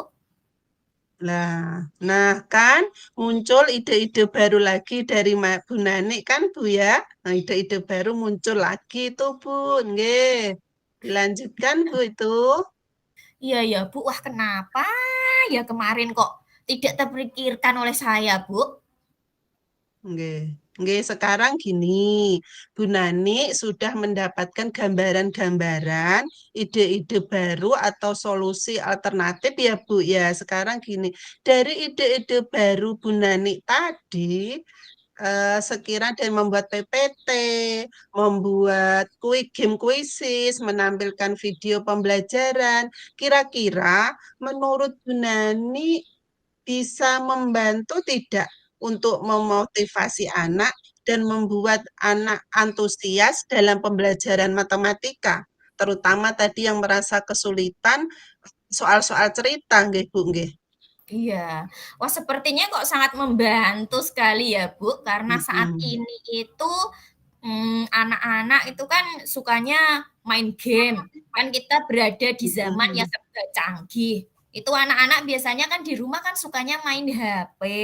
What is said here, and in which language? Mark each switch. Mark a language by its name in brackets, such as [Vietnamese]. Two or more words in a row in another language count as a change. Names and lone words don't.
[Indonesian] Nah, nah kan muncul ide-ide baru lagi dari Bu Nani kan Bu ya. Nah, ide-ide baru muncul lagi tuh Bu. Nggih. Dilanjutkan Bu itu. Iya ya, Bu. Wah, kenapa ya kemarin kok tidak terpikirkan oleh saya, Bu? Nggih. Nggih, sekarang gini, Bu Nani sudah mendapatkan gambaran-gambaran, ide-ide baru atau solusi alternatif ya Bu ya. Sekarang gini, dari ide-ide baru Bu Nani tadi, sekira dan membuat PPT, membuat game kuisis, menampilkan video pembelajaran. Kira-kira menurut Bu Nani bisa membantu tidak untuk memotivasi anak dan membuat anak antusias dalam pembelajaran matematika, terutama tadi yang merasa kesulitan soal-soal cerita, nggih Bu, nggih. Iya. Wah, sepertinya kok sangat membantu sekali ya, Bu, karena saat Mm-mm. ini itu anak-anak itu kan sukanya main game. Kan kita berada di zaman yang Mm-mm. serba canggih. Itu anak-anak biasanya kan di rumah kan sukanya main HP.